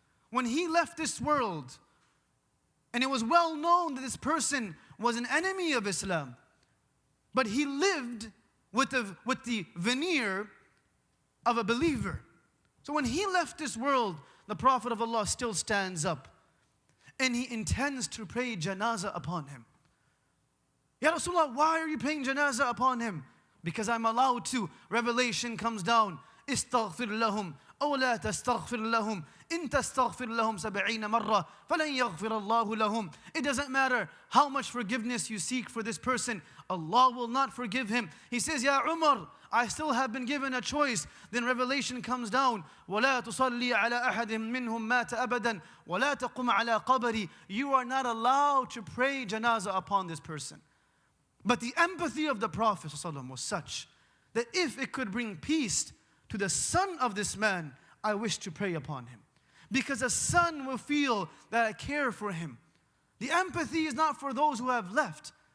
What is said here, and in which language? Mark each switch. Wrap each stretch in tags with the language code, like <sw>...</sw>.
<en>When he left this world, and it was well known that this person was an enemy of Islam, but he lived with the veneer of a believer. So when he left this world, the Prophet of Allah still stands up and he intends to pray janazah upon him.</en> <ar>Ya Rasulullah,</ar> <en>why are you praying janazah upon him? Because I'm allowed to. Revelation comes down.</en> <ar>Istaghfir lahum. أو لا تستغفر لهم إن تستغفر لهم 70 مرة فلن يغفر الله لهم.</ar> <en>It doesn't matter how much forgiveness you seek for this person, Allah will not forgive him. He says, Ya Umar, I still have been given a choice. Then revelation comes down.</en> <ar>ولا تصلي على أحد منهم مات أبدا ولا تقم على قبري.</ar> <en>You are not allowed to pray janazah upon this person. But the empathy of the Prophet ﷺ was such that if it could bring peace to the son of this man, I wish to pray upon him. Because a son will feel that I care for him. The empathy is not for those who have left.</en>